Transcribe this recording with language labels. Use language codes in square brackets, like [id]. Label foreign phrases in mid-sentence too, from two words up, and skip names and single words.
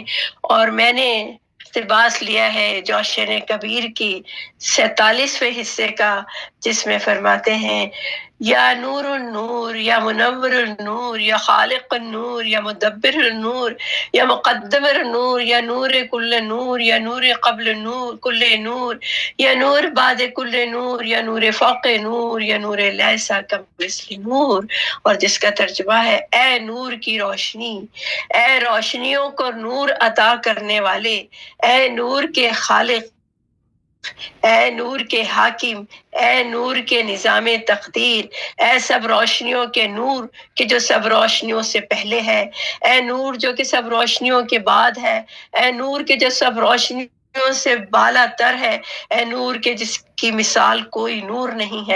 [ur] اور میں نے اقتباس لیا ہے جوشن کبیر کی 47ویں حصے کا، جس میں فرماتے ہیں [ar] یا نور النور یا منور النور یا خالق النور یا مدبر النور یا مقدم النور یا نور کل نور یا نور قبل نور کل نور یا نور بعد کل نور یا نور فوق نور یا نور لیسا کمثل نور. [ur] اور جس کا ترجمہ ہے اے نور کی روشنی، اے روشنیوں کو نور عطا کرنے والے، اے نور کے خالق، اے نور کے حاکم، اے نور کے نظام تقدیر، اے سب روشنیوں کے نور کہ جو سب روشنیوں سے پہلے ہے، اے نور جو کہ سب روشنیوں کے بعد ہے، اے نور کے جو سب روشنیوں سے بالا تر ہے، اے نور کے جس کی مثال کوئی نور نہیں ہے.